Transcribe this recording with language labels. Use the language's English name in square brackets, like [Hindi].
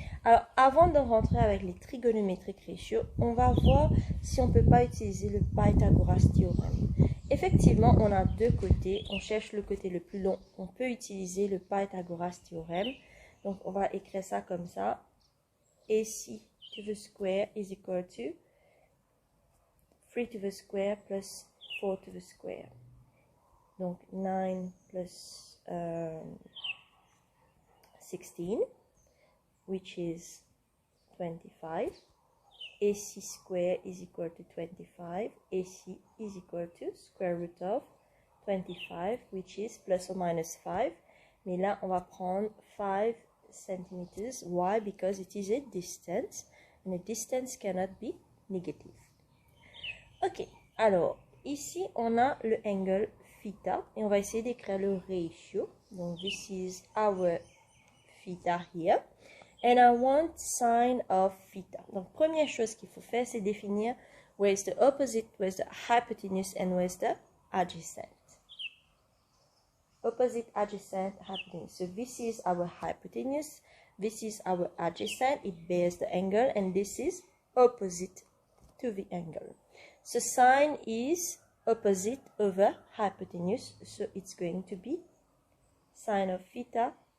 [French] Alors, avant de rentrer avec les [English] trigonometric ratios, [French] on va voir si on ne peut pas utiliser le Pythagoras théorème. effectivement, on a deux côtés. On cherche le côté le plus long. On peut utiliser le Pythagoras théorème. Donc, on va écrire ça comme ça. [English] AC to the square is equal to 3 to the square plus 4 to the square. [French] Donc, 9 plus 16, [English] which is [French] 25. [English] AC square is equal to 25. AC is equal to square root of 25, which is plus or minus 5. [French] Mais là, on va prendre 5 centimeters. [English] Why? Because it is a distance, and a distance cannot be negative. [French] Ok, alors, ici, on a le angle theta, et on va essayer d'écrire le ratio. [English] Donc, this is our theta here. And I want sine of theta. [French] Donc, première chose qu'il faut faire, c'est définir [English] where is the opposite, where is the hypotenuse, and where is the adjacent. Opposite, adjacent, hypotenuse. So, this is our hypotenuse. This is our adjacent. It bears the angle, and this is opposite to the angle. So, sine is opposite over hypotenuse. So, it's going to be sine of theta.